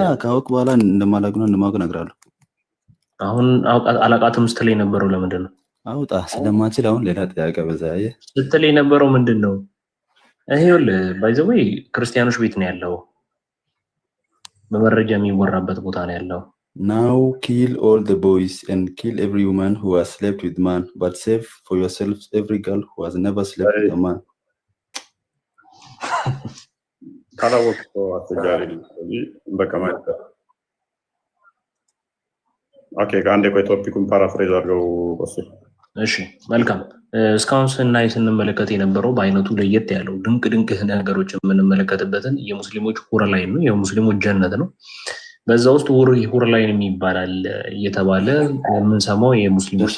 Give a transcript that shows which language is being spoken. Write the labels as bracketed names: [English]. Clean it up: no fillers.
[Amharic] ካወቅ በኋላ እንደማላውቅ እነግርሃለሁ። አሁን አላውቃትም ስትል የነበረው ለምንድን ነው? አውጣ ስለማችል አሁን ሌላ ጥያቄ በዛ ስትል የነበረው ምንድን ነው? ይኸውልህ ባይ ዘ ዌይ ክርስቲያኖች ቤት ነው ያለው። በመረጃ የሚወራበት ቦታ ነው ያለው። [English] Now kill all the boys and kill every woman who has slept with man, but save for yourselves every girl who has never slept with a man. [Amharic] ካላወቅ አስቸጋሪ በቃ ማለት ነው። ኦኬ ከአንዴ ቆይ ቶፒኩን ፓራፍሬዝ አድርገው ወስድ። እሺ መልካም። እስካሁን ስንመለከት የነበረው በአይነቱ ለየት ያለው ድንቅ ነገሮች የምንመለከትበትን የሙስሊሞች ሁር ላይ ነው፣ የሙስሊሞች ጀነት ነው። በዛ ውስጥ ሁር ላይ የሚባላል እየተባለ የምንሰማው የሙስሊሞች